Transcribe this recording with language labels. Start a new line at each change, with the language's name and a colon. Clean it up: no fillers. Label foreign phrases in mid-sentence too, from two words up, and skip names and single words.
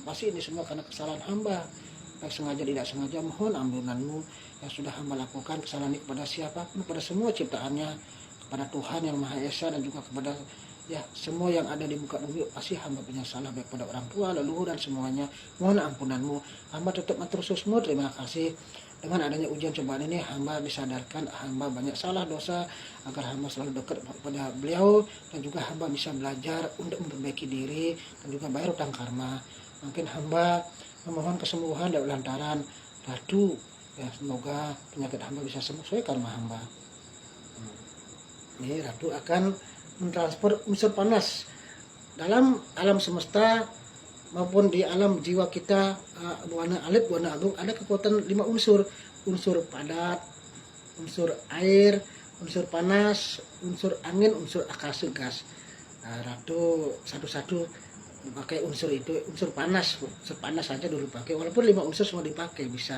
Indonesian: Pasti ini semua karena kesalahan hamba, baik sengaja tidak sengaja, mohon ampunanmu yang sudah hamba lakukan. Kesalahan ini kepada siapapun, kepada semua ciptaannya, kepada Tuhan yang Maha Esa, dan juga kepada ya semua yang ada di muka bumi. Pasti hamba punya salah, baik pada orang tua, leluhur, dan semuanya. Mohon ampunanmu. Hamba tetap
Balinese: matur susmu,
Indonesian: terima kasih. Dengan adanya ujian cobaan ini, hamba disadarkan hamba banyak salah dosa, agar hamba selalu dekat kepada beliau, dan juga hamba bisa belajar untuk memperbaiki diri dan juga bayar utang karma. Mungkin hamba memohon kesembuhan dari lantaran Ratu, ya, semoga penyakit hamba bisa sembuh sesuai karma hamba. Ini Ratu akan mentransfer unsur panas dalam alam semesta maupun di alam jiwa kita,
Balinese: buana alit, buana agung,
Indonesian: ada kekuatan 5 unsur. Unsur padat, unsur air, unsur panas, unsur angin, unsur akase gas. Ratu satu-satu pakai unsur itu, unsur panas saja dulu pakai, walaupun 5 unsur semua dipakai bisa.